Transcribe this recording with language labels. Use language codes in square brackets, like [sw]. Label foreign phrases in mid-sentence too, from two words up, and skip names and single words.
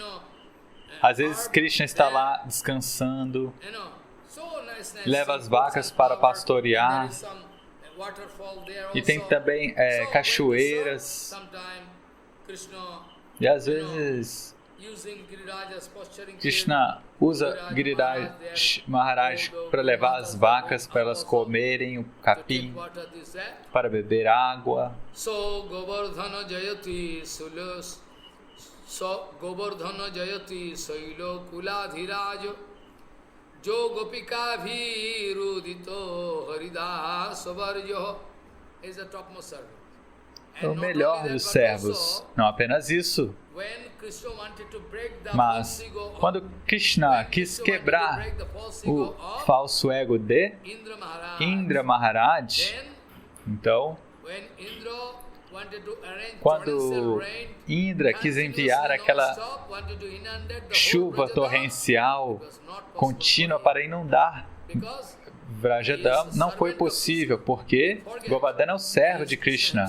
[pt] Às vezes Krishna está lá descansando, leva as vacas para pastorear, e tem também cachoeiras, e às vezes Krishna usa Giriraj Maharaj para levar as vacas para elas comerem o capim, para beber água. [sa] गोवर्धन जयति सैलो कुलाधिराज् जो गोपिका विरुदितो हरिदास् वर्जो [en] is the topmost servant. [pt] O melhor dos servos. Não apenas isso, mas quando Krishna quis quebrar o falso ego de Indra Maharaj, então, quando Indra quis enviar aquela chuva torrencial contínua para inundar Vrajadam, não foi possível, porque Govardhana é o servo de Krishna.